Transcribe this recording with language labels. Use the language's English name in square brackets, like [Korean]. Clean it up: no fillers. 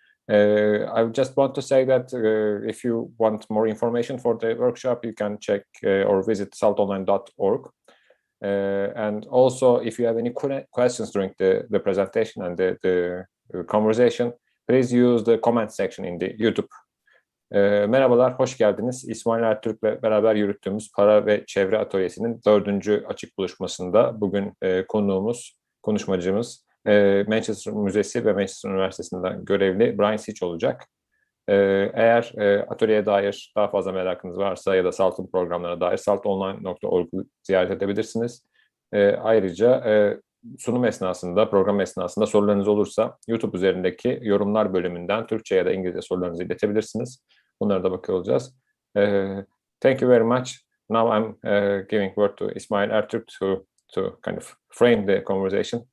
[English] I just want to say that if you want more information for the workshop, you can check or visit saltonline.org. And also, if you have any questions during the presentation and the conversation, please use the comment section in the YouTube. [Turkish] Merhabalar, hoş geldiniz. İsmail Ertürk'le beraber yürüttüğümüz Para ve Çevre Atölyesi'nin 4. açık buluşmasında bugün konuşmacımız Manchester Müzesi ve Manchester Üniversitesi'nden görevli Bryan Sitch olacak. Eğer atölyeye dair daha fazla merakınız varsa ya da SALT'ın programlarına dair saltonline.org'u ziyaret edebilirsiniz. Ayrıca sunum esnasında, program esnasında sorularınız olursa YouTube üzerindeki yorumlar bölümünden Türkçe ya da İngilizce sorularınızı iletebilirsiniz. Bunlara da bakıyor olacağız. [English] Thank you very much. Now I'm giving word to İsmail Ertürk to kind of frame the conversation.